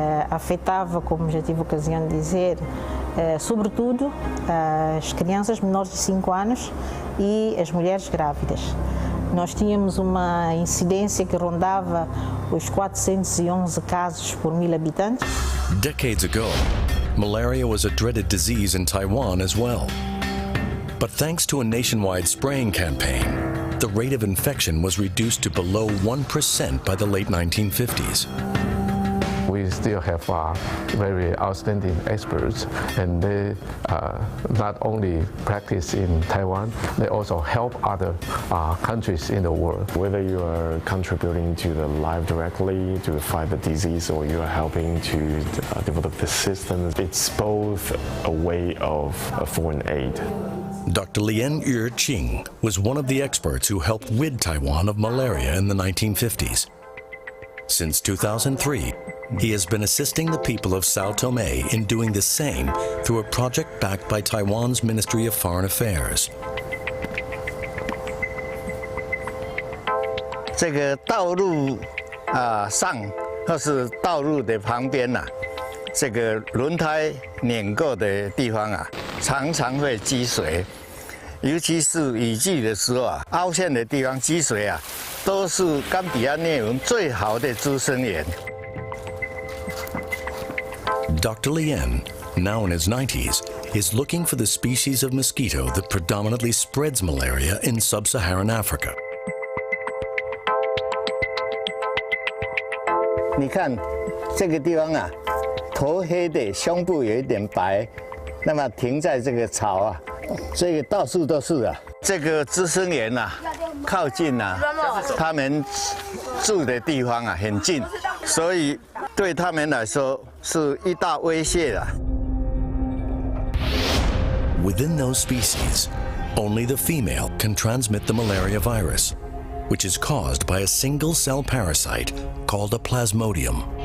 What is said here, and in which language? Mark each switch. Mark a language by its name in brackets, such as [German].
[Portuguese] Afetava, como já tive ocasião de dizer, sobretudo as crianças menores de 5 anos e as mulheres grávidas. Nós tínhamos uma incidência que rondava os 411 casos por 1.000 habitantes. [English] Decades ago, malaria was a dreaded disease in Taiwan as well. But thanks to a nationwide spraying campaign, the rate of infection was reduced to below 1% by the late 1950s. We still have very outstanding experts, and they not only practice in Taiwan, they also help other countries in the world. Whether you are contributing to the life directly to fight the disease, or you are helping to develop the system, it's both a way of foreign aid. Dr. Lien Yu-Ching was one of the experts who helped rid Taiwan of malaria in the 1950s. Since 2003, he has been assisting the people of Sao Tome in doing the same through a project backed by Taiwan's Ministry of Foreign Affairs. [Chinese] 这个道路上或是道路的旁边呐，这个轮胎碾过的地方啊，常常会积水，尤其是雨季的时候啊，凹陷的地方积水啊，都是冈比亚疟蚊最好的滋生源。 [English] Dr. Lien, now in his 90s, is looking for the species of mosquito that predominantly spreads malaria in sub-Saharan Africa. [Chinese] 你看这个地方啊，头黑的，胸部有一点白，那么停在这个草啊，这个到处都是啊。这个滋生源啊，靠近啊，他们住的地方啊很近，所以对他们来说是一大威胁啊。 [English] Within those species, only the female can transmit the malaria virus, which is caused by a single-cell parasite called a plasmodium.